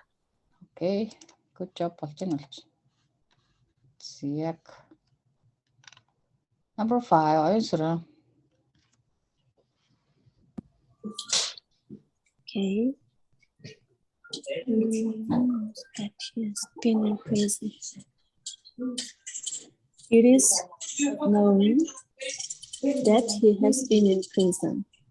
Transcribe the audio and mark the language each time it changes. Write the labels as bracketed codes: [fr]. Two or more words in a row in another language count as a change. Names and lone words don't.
[mn] Окей. [en] Good job [mn] болж байна болж. Яг number 5 оюусраа. [en] Okay. That he has been in prison. It is known that he has been in prison.